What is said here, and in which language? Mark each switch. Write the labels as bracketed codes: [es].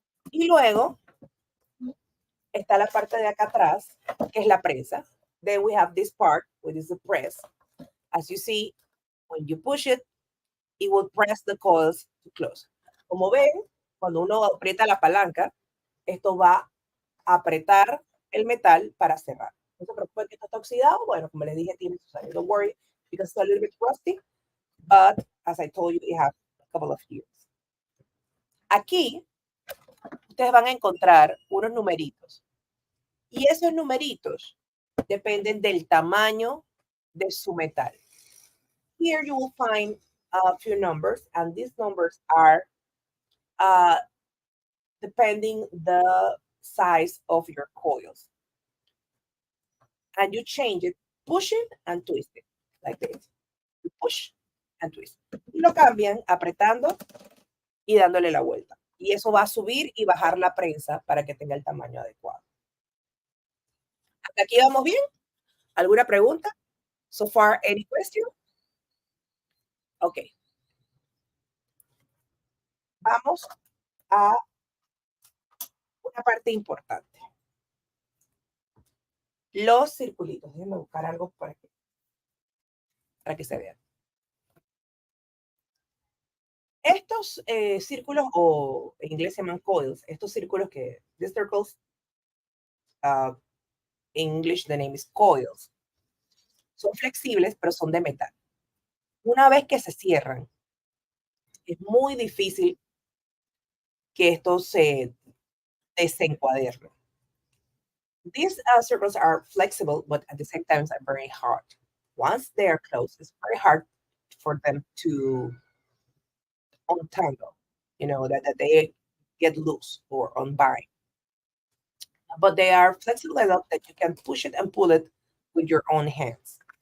[es] Y luego está la parte de acá atrás, que es la prensa. [en] Then we have this part, which is the press. As you see, when you push it, it will press the coils to close. [es] Como ven, cuando uno aprieta la palanca, esto va a apretar el metal para cerrar. No se preocupen que esto está oxidado. Bueno, como les dije, tiene sus años. [en] Don't worry, because it's a little bit rusty. But, as I told you, it has a couple of years. [es] Aquí, ustedes van a encontrar unos numeritos. Y esos numeritos dependen del tamaño de su metal. [en] Here you will find a few numbers, and these numbers are depending the size of your coils. And you change it, pushing and twisting, like this. You push and twist. [es] Y lo cambian apretando y dándole la vuelta. Y eso va a subir y bajar la prensa para que tenga el tamaño adecuado. ¿Hasta aquí vamos bien? ¿Alguna pregunta? [en] So far, any question? Ok. [es] Vamos a una parte importante. Los circulitos. Déjenme buscar algo para que se vean. Estos círculos, o en inglés se llaman coils, estos círculos que, [en] these circles, in English the name is coils. [es] Son flexibles, pero son de metal. Una vez que se cierran, es muy difícil que esto se desencuaderne. [en] These circles are flexible, but at the same time are very hard. Once they are closed, it's very hard for them to untangle, you know, that they get loose or unbind. But they are flexible enough that you can push it and pull it with your own hands.